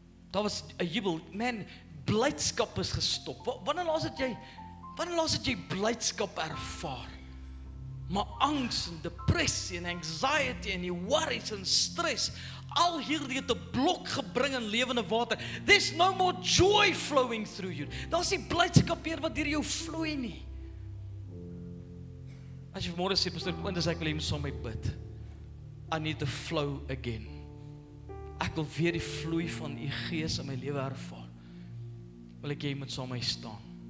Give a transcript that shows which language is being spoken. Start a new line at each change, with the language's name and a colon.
Afrikaans: Daar was 'n jubel, man, blydskap is gestop. Wanneer laas het jy blydskap ervaar? Maar angs en depressie en anxiety en die worries en stress, al hierdie het 'n blok gebring in lewende water.
English: There's no more joy flowing through you.
Afrikaans: Daar's nie blydskap meer wat deur jou vloei nie. As jy vanmôre sê, Pastor Quintus, ek wil hê jy moet saam met my bid.
English: I need to flow again.
Afrikaans: Ek wil weer die vloei van u Gees in my lewe ervaar. Wil ek jy moet saam met my staan.